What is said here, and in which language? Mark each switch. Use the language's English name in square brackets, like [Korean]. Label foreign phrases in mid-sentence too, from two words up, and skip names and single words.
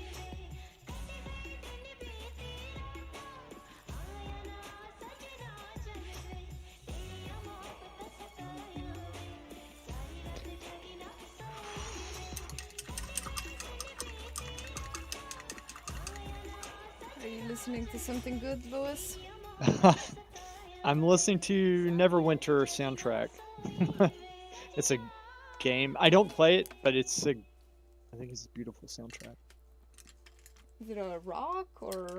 [Punjabi] ਵੇ ਕੱਟੇ ਗਏ ਦਿਨ ਬੀਤੀ ਰਾਤਾਂ ਆਇਆ ਨਾ ਸੱਜਣਾ ਜੱਗ ਵੇ ਤੇਰੀ ਮੋਹੱਬਤ ਸਤਾਇਆ ਵੇ ਸਾਰੀ ਰਾਤ ਜਾਗੀ ਨਾ ਸੋਈ ਵੇ ਕੱਟੇ ਗਏ ਦਿਨ ਬੀਤੀ ਰਾਤਾਂ ਆਇਆ ਨਾ [English] Are you listening to something good, Louis? I'm listening to Neverwinter soundtrack. It's a game. I don't play it, but I think it's a beautiful soundtrack. Is it a rock or